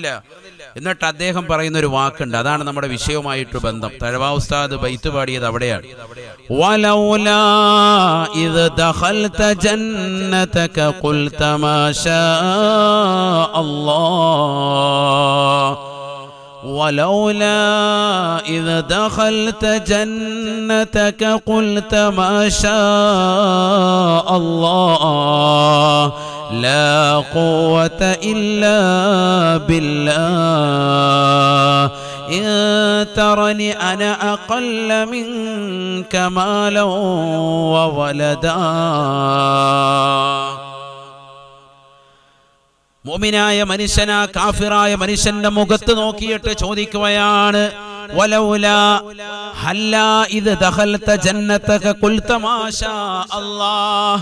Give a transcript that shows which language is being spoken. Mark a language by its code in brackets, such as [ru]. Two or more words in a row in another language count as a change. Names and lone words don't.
[ml] എന്നിട്ട് അദ്ദേഹം പറയുന്ന ഒരു വാക്കുണ്ട്, അതാണ് നമ്മുടെ വിഷയവുമായിട്ട് ബന്ധം. തഴവാ ഉസ്താദ് ബൈത്ത് പാടിയത് അവിടെയാണ്. [ar] ولولا إذ دخلت جنتك قلت ما شاء الله. ولولا إذ دخلت جنتك قلت ما شاء الله لا قوة إلا بالله إن ترني أنا أقل منك مالا وولدا. [ml] മുഅ്മിനായ മനുഷ്യനാ കാഫിറായ മനുഷ്യന്റെ മുഖത്ത് നോക്കിയിട്ട് ചോദിക്കുകയാണ്, [ar] ولولا هلا إذ دخلت جنتك قلت ما شاء الله.